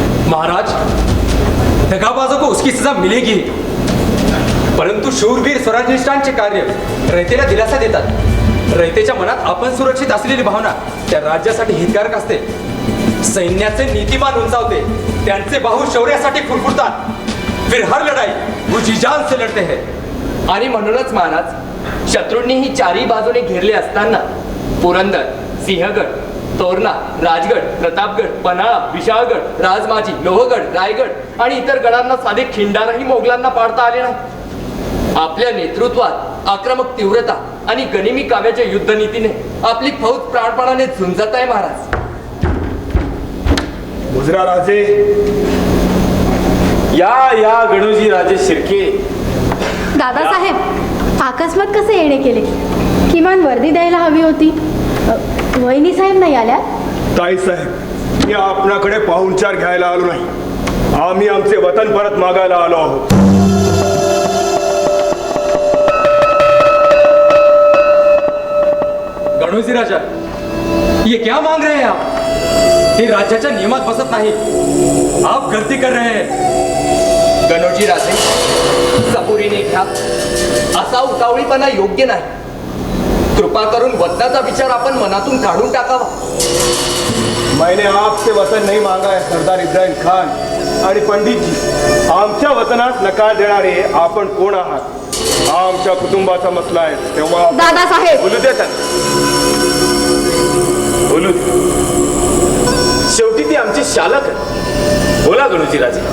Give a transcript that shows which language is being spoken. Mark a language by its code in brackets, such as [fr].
[mr] महाराज, [hi] दगाबाजों को उसकी सजा मिलेगी, [mr] परंतु शूरवीर स्वराज्यनिष्ठांचे कार्य रयतेला दिलासा देतात. रयतेच्या मनात आपण सुरक्षित असलेली भावना त्या राज्यासाठी हितकारक असते. सैन्याचे नीतिमान उंचावते, त्यांचे बाहू शौर्यासाठी फुरफुरतात. [hi] फिर हर लढाई वो जी जान से लढते हैं. [mr] आणि म्हणूनच महाराज, शत्रूंनी ही चारी बाजूने घेरले असताना पुरंदर, सिंहगड, तोरणा, राजगड, प्रतापगड, पन्हाळा, विशाळगड, राजमाजी, लोहगड, रायगड आणि इतर गडांना साधे खिंडारही मोगलांना पाडता आले नाही. आपल्या नेतृत्वात आक्रमक तीव्रता आणि गनिमी काव्याच्या युद्धनीतीने आपली फौज प्राणपणाने झुंजत आहे महाराज. गुजरा राजे, या गणोजी राजे शिर्के. दादासाहेब, अकस्मात कसे येणे केले? किमान वर्दी द्यायला हवी होती. वहिनी साहेब नाही आल्या? ताई साहेब, मी आपणाकडे पाहुणचार घ्यायला आलो नाही. आम्ही आमचे वतन परत मागायला आलो आहोत. [hi] गणोजी राजा, ये क्या मांग रहे हैं आप? [mr] हे राज्याच्या नियमात बसत नाही. [hi] आप गलती कर रहे हैं. [mr] गणोजी राजे, सबुरीने घ्या. असा उतावळीपणा योग्य नाही. कृपा करून वतनाचा विचार आपण मनातून काढून टाकावा. [hi] मैंने आपसे वतन नहीं मांगा है सरदार इब्राहिम खान. [mr] आणि पंडितजी, आमच्या वतनास नकार देणारे आपण कोण आहात? हा आमच्या कुटुंबाचा मसला आहे. तेव्हा दादासाहेब, बोलू दे त्यांना, बोलू दे. शेवटी ती आमची शालक आहे. बोला गणोजी राजे.